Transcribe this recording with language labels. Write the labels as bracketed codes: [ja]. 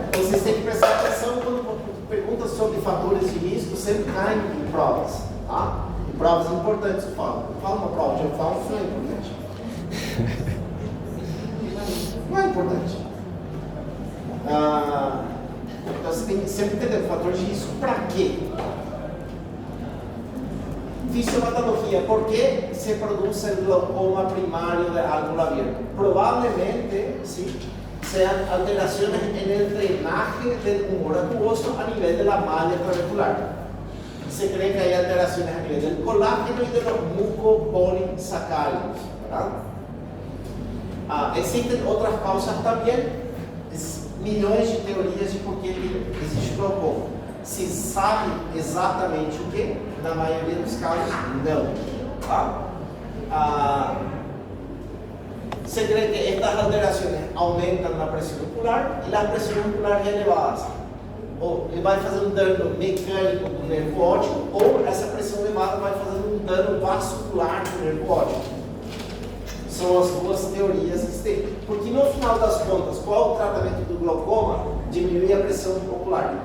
[pt] Vocês têm que prestar atenção quando perguntas sobre fatores de risco, sempre caem em provas, tá? Em provas importantes eu falo. Não falo uma prova, eu falo que não é importante. Não é importante. Então você tem que sempre entender o fator de risco para quê? Fisiopatologia, por que se produz [es] el glaucoma primario de ángulo abierto? Probablemente, sí, sean alteraciones en el drenaje del humor acuoso a nivel de la malla trabecular. Se cree que hay alteraciones a nivel del colágeno y de los mucopolisacáridos, ¿verdad? Existen otras causas también, [pt] milhões de teorias de por que existe glaucoma. Se sabe exatamente o que? Na maioria dos casos, não. Tá? [es] Se cree que estas alteraciones aumentan la presión ocular y las presiones oculares elevadas. [pt] Ou ele vai fazer um dano mecânico do nervo óptico, ou essa pressão elevada vai fazer um dano vascular do nervo óptico. São as duas teorias que se tem. Porque no final das contas, qual é o tratamento do glaucoma? Diminuir a pressão ocular.